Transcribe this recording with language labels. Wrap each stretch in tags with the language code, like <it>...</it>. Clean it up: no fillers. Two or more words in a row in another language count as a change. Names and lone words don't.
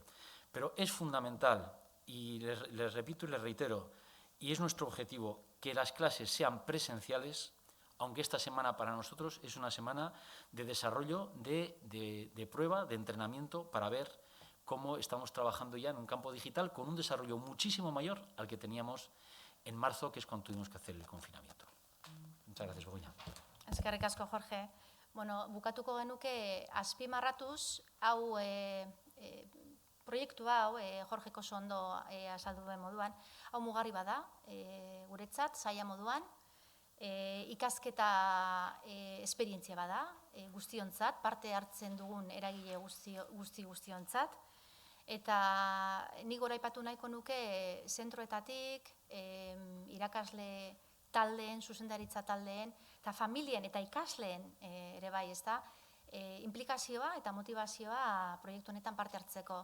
<es>Pero es fundamental, y les repito y les reitero, y es nuestro objetivo, que las clases sean presenciales, aunque esta semana para nosotros es una semana de desarrollo, de prueba, de entrenamiento, para ver cómo estamos trabajando ya en un campo digital con un desarrollo muchísimo mayor al que teníamos en marzo, que es cuando tuvimos que hacer el confinamiento. Muchas gracias, Begoña.</es> <eu>Eskerrik asko, Jorge. Bukatuko genuke azpimarratuz, hau proiektua hau, Jorgek oso ondo azaldu duen moduan, hau mugarri bada, guretzat, zaila moduan, ikasketa esperientzia bada, guztiontzat, parte hartzen dugun eragile guztiontzat, eta nik goraipatu nahiko nuke zentroetatik, irakasle taldeen, zuzendaritza taldeen, eta familien eta ikasleen ere bai, ez da, implikazioa eta motivazioa proiektu honetan parte hartzeko.</eu>